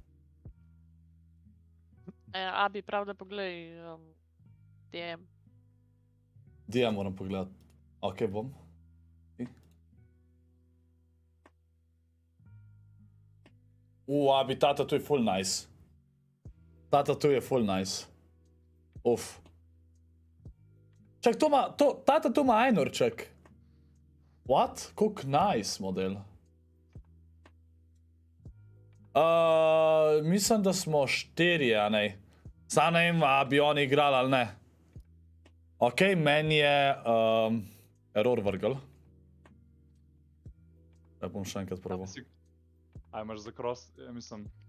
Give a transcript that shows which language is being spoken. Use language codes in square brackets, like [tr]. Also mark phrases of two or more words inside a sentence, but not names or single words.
[sl] Abi, pravda poglej DM. DM moram pogledati. Okej, bom. Abi, tata tu je [en] full nice. [sl] Tata tu je [en] full nice. [sl] Uf. Čak, tata tu ima Ajnurček. What? Kuk nice model. Mislim, da smo 4, a ne. Sam ne vem, a bi oni igrali ali ne. Ok, meni je error vrgel. Ja bom še enkrat probal. A imaš za cross, ja mislim...